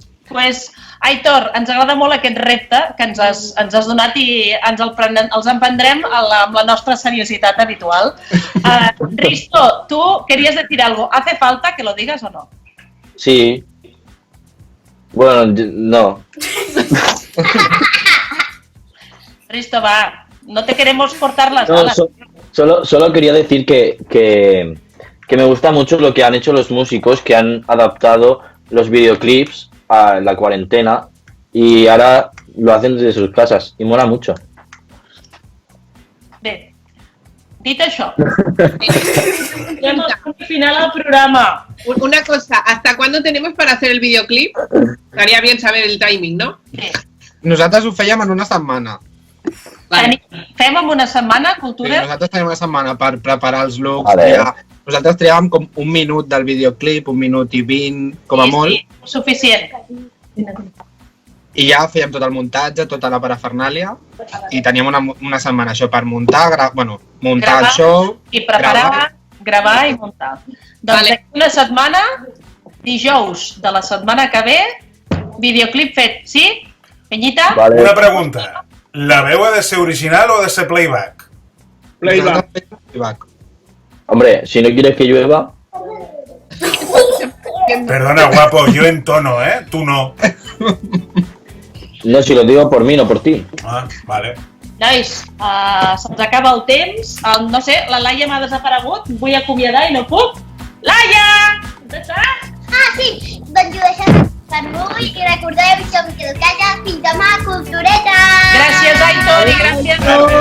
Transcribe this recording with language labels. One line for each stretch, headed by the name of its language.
Catalan: Pues, Aitor, ens agrada molt aquest repte que ens has donat i els emprendrem amb la nostra seriositat habitual.
Spanish: Risto, tú querías decir algo. ¿Hace falta que lo digas o no? Sí. Bueno, no. Risto, va, no te queremos cortar las No, alas. solo quería decir que me gusta mucho lo que han hecho los músicos, que han adaptado los videoclips a la cuarentena y ahora lo hacen desde sus casas y mola mucho.
Catalan: Bé, dit això, ja hemos al final al programa.
Spanish: Una cosa, ¿hasta cuándo tenemos para hacer el videoclip? Estaría bien saber el timing, ¿no?
Catalan: Nosaltres ho fèiem en una setmana. Fem en una setmana, Sí, Cultura? nosaltres tenim una setmana per preparar els looks. Vale. Nosaltres triàvem com un minut del videoclip, 1 minut i 20, com a molt. Sí, suficient. I ja fèiem tot el muntatge, tota la parafernàlia, i teníem una setmana això per muntar, muntar el show, I preparar, gravar i muntar. Doncs d'aquí una setmana, dijous de la setmana que ve, videoclip fet, sí? Penyita? Vale. Una pregunta. La veu ha de ser original o ha de ser playback? Playback.
Spanish: Hombre, si no quieres que llueva... Perdona, guapo, yo entono, ¿eh? Tú no. No, si lo digo por mí, no por ti. Ah, vale.
Catalan: Nois, se'ns acaba el temps. No sé, la Laia m'ha desaparegut. Vull acomiadar i no puc. Laia! On estàs? Ah, sí, doncs ho deixem per avui i recordeu, som Quilcalla, fins demà, Cultureta! Gràcies, Aitor, i gràcies a